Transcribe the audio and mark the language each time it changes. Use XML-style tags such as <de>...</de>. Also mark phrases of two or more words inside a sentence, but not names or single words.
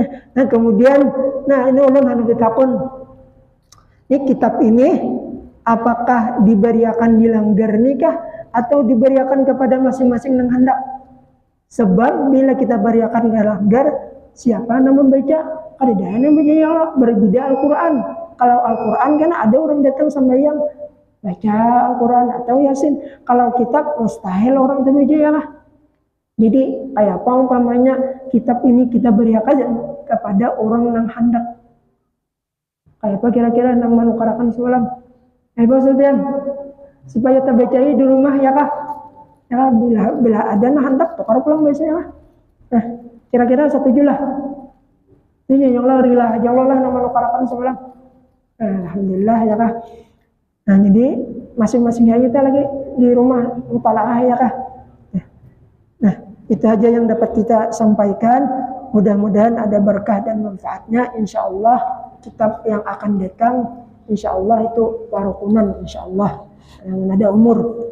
<bjn>Nah kemudian, ini ulun anu ditakun. Ini kitab ini apakah diberiakan dilanggar nikah atau diberiakan kepada masing-masing yang hendak? Sebab bila kita beriakan dilanggar, siapa yang membaca? Ada yang membaca ya Allah, berbeda Al-Quran. Kalau Al-Quran kan ada orang datang sembahyang baca Al-Quran atau Yasin. Kalau kitab mustahil orang itu baca ya lah. Jadi kayak apa umpamanya kitab ini kita beriakan kepada orang yang hendak. Kayak apa kira-kira yang menukarakan semalam? Pak Sultan, supaya terbacai di rumah ya kah? Ya bila ada yang hendak tukar pulang biasanya lah. Nah kira-kira setujulah. Ini yang Allah rilah, ya Allah lah yang menukarakan semalam. Alhamdulillah ya kah. Nah jadi masing-masing kita lagi di rumah mutalaah ya kah. Nah itu aja yang dapat kita sampaikan. Mudah-mudahan ada berkah dan manfaatnya. Insya Allah kitab yang akan datang insya Allah itu warukunan insya Allah yang ada umur.</bjn>